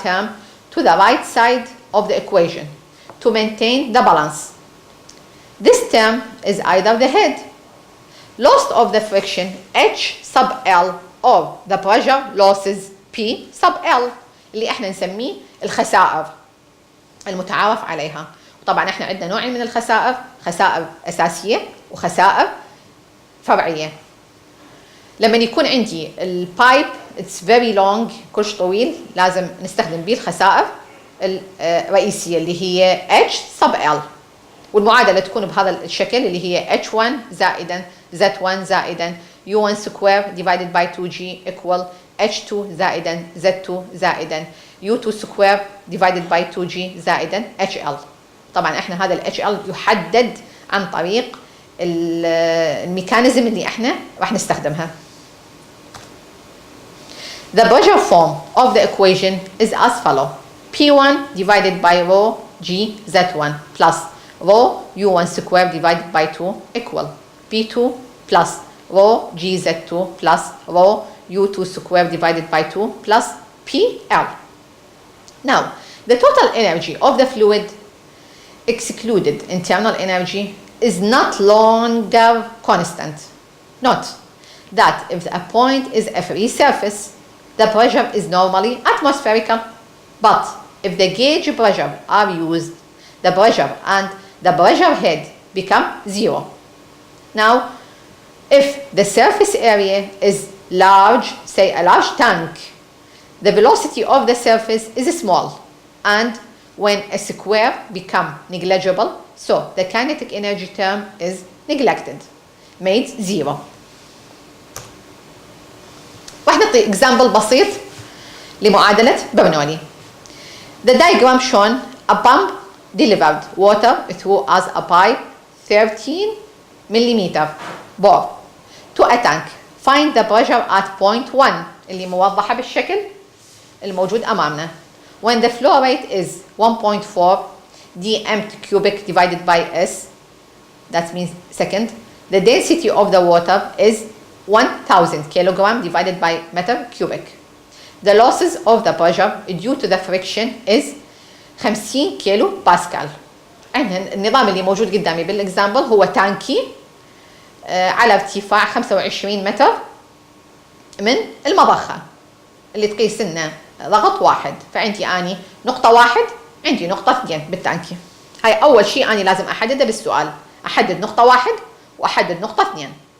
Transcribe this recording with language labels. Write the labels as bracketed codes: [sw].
[en] term to the right side of the equation to maintain the balance. This term is either the head loss of the friction H sub L or the pressure losses P sub L [ar] اللي احنا نسميه الخسائر المتعارف عليها. طبعا احنا عندنا نوعين من الخسائر، خسائر اساسيه وخسائر فرعيه. لما يكون عندي البايب [en] it's very long, [ar] كلش طويل، لازم نستخدم به الخسائر الرئيسيه اللي هي H sub L، والمعادله تكون بهذا الشكل اللي هي H1 زائدا Z1 زائدا U1 سكوير [en] divided by 2G equal H2 [ar] زائدا Z2 زائدا U2 سكوير divided by 2G زائدا HL. طبعا احنا هذا ال HL يحدد عن طريق الميكانيزم اللي احنا راح نستخدمها. [en] The pressure form of the equation is as follow: P1 divided by rho G Z1 plus rho U1 square divided by 2 equal P2 plus rho G Z2 plus rho U2 square divided by 2 plus PL. Now, the total energy of the fluid excluded internal energy is not longer constant. Note that if a point is a free surface, the pressure is normally atmospherical, but if the gauge pressure are used, the pressure and the pressure head become zero. Now, if the surface area is large, say a large tank, the velocity of the surface is small, and when a square become negligible, so the kinetic energy term is neglected, made zero. [ar] راح نعطي example بسيط لمعادلة برنولي. [en] The diagram shown a pump delivered water through as a pipe 13 millimeter bore to a tank. Find the pressure at point 1 [ar] اللي موضحة بالشكل الموجود أمامنا. [en] When the flow rate is 1.4 dm cubic divided by S, that means second, the density of the water is 1000 kilogram divided by meter cubic. The losses of the pressure due to the friction is 50 kilo pascal. [ar] النظام اللي موجود قدامي بالاكزامبل هو تانكي على ارتفاع 25 متر من المضخة اللي تقيس لنا ضغط واحد، فعندي اني نقطة واحد، عندي نقطة اثنين بالتانكي. هاي أول شيء أنا لازم أحدده بالسؤال، أحدد نقطة واحد وأحدد نقطة اثنين.